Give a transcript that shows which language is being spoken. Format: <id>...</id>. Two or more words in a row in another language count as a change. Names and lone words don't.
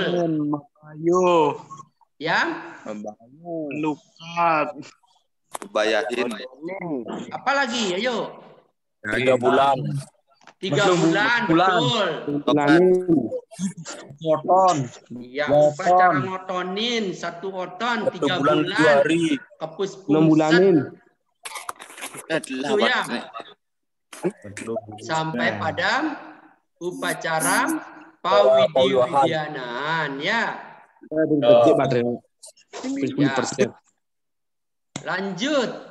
<id>Ayo. Ya. Lukat. Bayahin. Apalagi? Ayo. 3 bulan. 3 bulan, betul. Ngoton. Ya, upacara ngotonin 1 oton 3 bulan 7 bulan. hari.</id> <ban>Kepus pungset.</ban> <id>Itu ya. 10 Sampai pada upacara pawidiwidianaan ya. Ya. Lanjut.</id>